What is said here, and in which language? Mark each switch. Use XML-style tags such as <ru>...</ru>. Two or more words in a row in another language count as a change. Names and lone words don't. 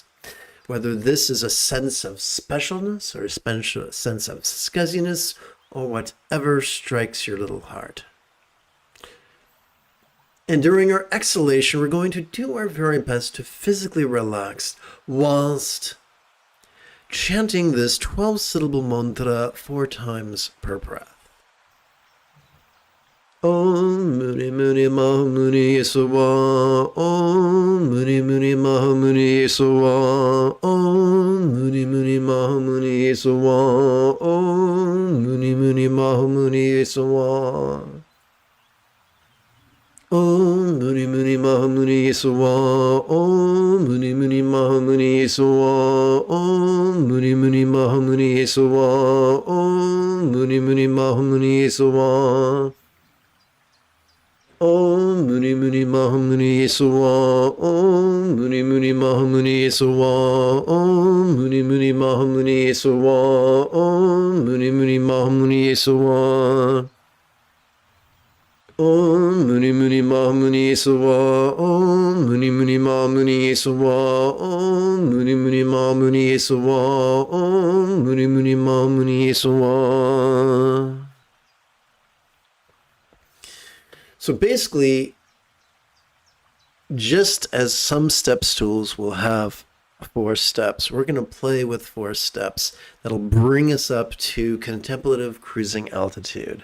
<en>Whether this is a sense of specialness or a sense of scuzziness or whatever strikes your little heart. And during our exhalation, we're going to do our very best to physically relax whilst chanting this 12-syllable mantra 4 times per breath.</en> <sa>Om Muni Muni Maha Muni Yesuwa. Om Muni Muni Maha Muni Yesuwa. Om Muni Muni Maha Muni Yesuwa. Om Muni Muni Maha Muni Yesuwa. Om Muni Muni Maha Muni Yesuwa. Om Muni Muni Maha Muni Yesuwa. Om Muni Muni Maha Muni Yesuwa. Om Muni Muni Maha Muni Yesuwa. Om Muni Muni Mahamuni Esawa. Om Muni Muni Mahamuni Esawa. Om Muni Muni Mahamuni Esawa. Om Muni Muni Mahamuni Esawa. Om Muni Muni Mahamuni Esawa. Om Muni Muni Mahamuni Esawa. Om Muni Muni Mahamuni Esawa. Om Muni Muni Mahamuni Esawa.</sa> <en>So basically, just as some step stools will have 4 steps, we're going to play with 4 steps that'll bring us up to contemplative cruising altitude.</en>